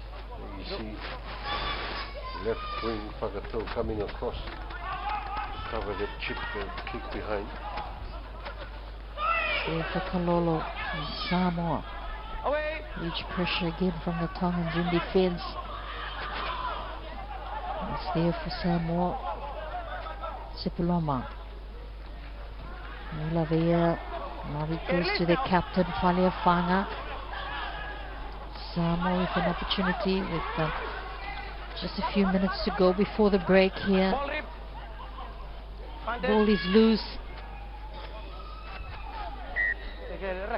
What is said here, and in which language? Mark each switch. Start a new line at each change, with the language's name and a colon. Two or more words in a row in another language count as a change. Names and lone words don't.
English: There you see left wing Whakatou coming across to cover that chip and kick behind. There for Kalolo and Samoa. Away. Huge pressure again from the Tongans in defense. It's there for Samoa. Sipuloma. Mulavea. Now he goes to the captain, Falia Fanga. Samoa with an opportunity with just a few minutes to go before the break here. Ball is loose. Okay, relax.